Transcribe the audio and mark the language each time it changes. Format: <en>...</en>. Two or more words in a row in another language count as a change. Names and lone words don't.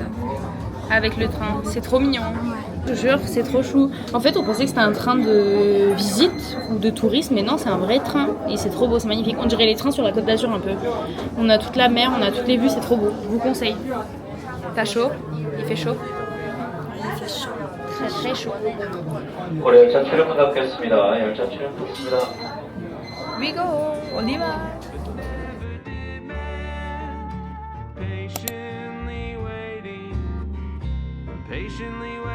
<fr>Avec le train, c'est trop mignon. Je te jure, c'est trop chou. En fait, on pensait que c'était un train de visite ou de tourisme, mais non, c'est un vrai train. Et c'est trop beau, c'est magnifique. On dirait les trains sur la Côte d'Azur un peu. On a toute la mer, on a toutes les vues, c'est trop beau. Je vous conseille. T'as chaud? Il fait chaud? Il fait chaud. Très chaud.</fr> <ko>고래 열차 출입문 닫겠습니다. 열차 출입문 닫습니다.</ko> <en>We go,</en> <fr>on y va. Patiently</fr>